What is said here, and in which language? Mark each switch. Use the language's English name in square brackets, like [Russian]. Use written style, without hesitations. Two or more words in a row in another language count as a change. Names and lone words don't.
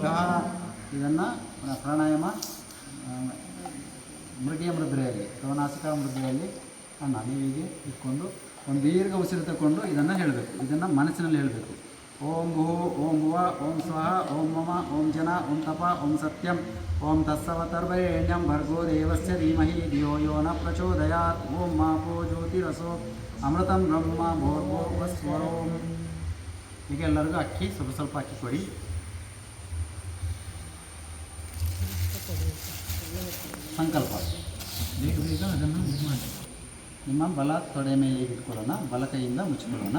[Kannada] ಇದನ್ನು ಪ್ರಾಣಾಯಾಮ ಮೃಗೀಯ ಮುದ್ರೆಯಲ್ಲಿ ಅಥವಾ ನಾಸಿಕಾ ಮುದ್ರೆಯಲ್ಲಿ ನೀವಿಗೆ ಇಟ್ಕೊಂಡು ಒಂದು ದೀರ್ಘ ಉಸಿರು ತಗೊಂಡು ಇದನ್ನು ಹೇಳಬೇಕು. ಇದನ್ನು ಮನಸ್ಸಿನಲ್ಲಿ ಹೇಳಬೇಕು. [Sanskrit] ಓಂ ಭೂ ಓಂ ಭುವ ಓಂ ಸ್ವಹ ಓಂ ಮಮ ಓಂ ಜನ ಓಂ ತಪ ಓಂ ಸತ್ಯಂ ಓಂ ತತ್ಸವತರ್ವರೆಣ್ಯಂ ಭರ್ಗೋ ದೇವಸ್ಯ ಧೀಮಹಿ ಧಿಯೋ ಯೋ ನ ಪ್ರಚೋದಯಾತ್. ಓಂ ಮಾಪೋ ಜ್ಯೋತಿರಸೋ ಅಮೃತಂ ಬ್ರಹ್ಮ ಭೋರ್ಭೋ ಸ್ವರೋಂ. [Kannada] ಈಗ ಎಲ್ಲರಿಗೂ ಅಕ್ಕಿ ಸ್ವಲ್ಪ ಸ್ವಲ್ಪ ಅಕ್ಕಿ ಕೊಡಿ. ಸಂಕಲ್ಪ ಬೇಗ ಬೇಗ ಅದನ್ನು ಮಾಡಿ. ನಿಮ್ಮ ಬಲ ತೊಡೆ ಮೇಲೆ ಇಟ್ಕೊಳ್ಳೋಣ, ಬಲ ಕೈಯಿಂದ ಮುಚ್ಚಿಕೊಳ್ಳೋಣ.